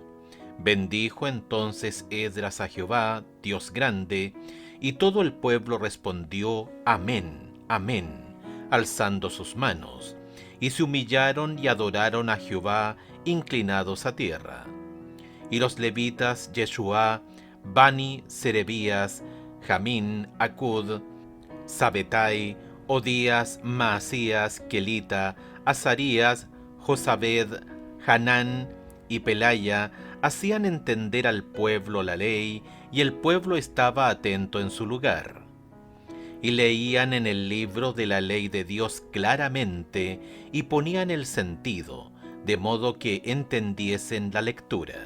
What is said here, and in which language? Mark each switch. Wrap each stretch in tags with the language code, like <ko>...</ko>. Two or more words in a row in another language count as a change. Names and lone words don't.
<es>Bendijo entonces Esdras a Jehová, Dios grande, y todo el pueblo respondió: Amén, amén, alzando sus manos. Y se humillaron y adoraron a Jehová, inclinados a tierra. Y los levitas Yeshua, Bani, Serebías, Jamín, Acud, Sabetai, Odías, Maasías, Kelita, Azarías, Josabed, Hanán y Pelaya hacían entender al pueblo la ley, y el pueblo estaba atento en su lugar. Y leían en el libro de la ley de Dios claramente, y ponían el sentido, de modo que entendiesen la lectura.</es>